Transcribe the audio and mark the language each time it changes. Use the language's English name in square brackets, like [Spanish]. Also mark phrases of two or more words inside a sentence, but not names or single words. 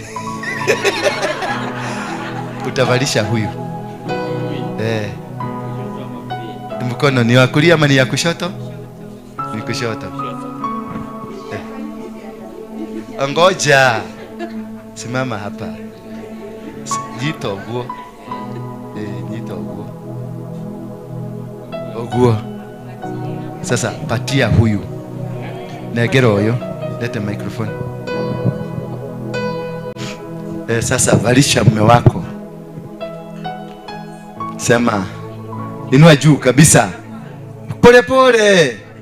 [Swahili] Utavalisha huyu. Mkono ni wa kulia ama ni ya kushoto? Ni kushoto. Ngoja. Simama hapa. Jito guo. Jito guo. Oguo. Sasa patia huyu. Negero huyo. Leta microphone. Sasa valisha mume wako. Sema. Inua juu kabisa. Pole pole.